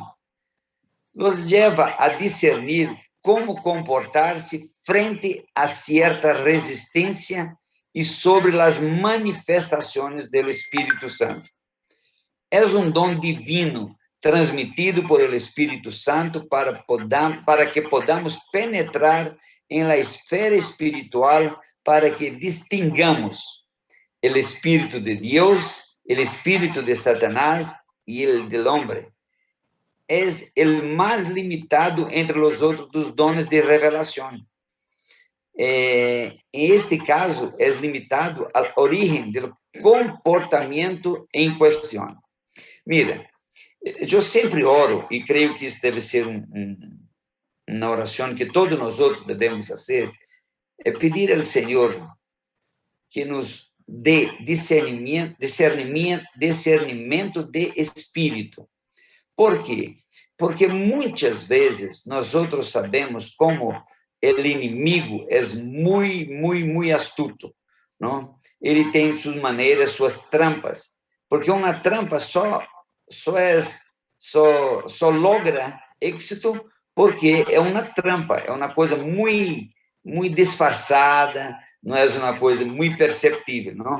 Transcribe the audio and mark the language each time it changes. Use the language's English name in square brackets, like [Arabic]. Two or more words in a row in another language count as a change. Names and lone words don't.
[Portuguese] Nos leva a discernir como comportar-se frente a certa resistência e sobre as manifestações do Espírito Santo. É um dom divino transmitido por el Espírito Santo [Spanish] para que podamos [Portuguese] penetrar em la esfera espiritual [Spanish] para que distingamos el [Portuguese] Espírito de Deus, el Espírito de Satanás e [Spanish] el del hombre. [Portuguese] É o mais limitado entre os outros dos dones de revelação. Em este caso, é limitado à origem do comportamento em questão. [Spanish] Mira, [Portuguese] eu sempre oro, e creio que isso deve ser [Spanish] una oración que todos nosotros debemos hacer, es pedir al Señor que nos dé discernimiento de espíritu. ¿Por qué? Porque muchas veces nosotros sabemos cómo el enemigo es muy astuto, ¿no? [Portuguese] Ele tem suas maneiras, suas trampas, porque uma trampa só logra êxito porque é uma trampa, é uma coisa muito disfarçada, não é uma coisa muito perceptível, não?